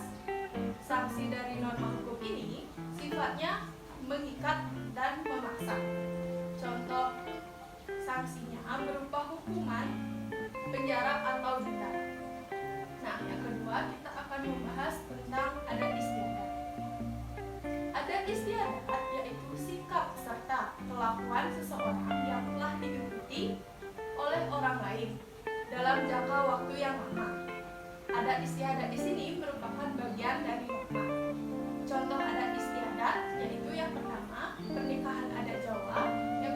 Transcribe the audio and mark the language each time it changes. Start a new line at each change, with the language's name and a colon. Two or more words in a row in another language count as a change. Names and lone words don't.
Indonesian: Sanksi dari norma hukum ini sifatnya mengikat dan memaksa. Contoh sanksinya berupa hukuman, penjara atau denda. Nah, yang kedua kita akan membahas tentang adat istiadat. Adat istiadat yaitu sikap serta kelakuan seseorang yang telah diikuti oleh orang lain dalam jangka waktu yang lama. Adat istiadat di sini merupakan bagian dari norma. Contoh adat istiadat yaitu yang pertama, pernikahan adat Jawa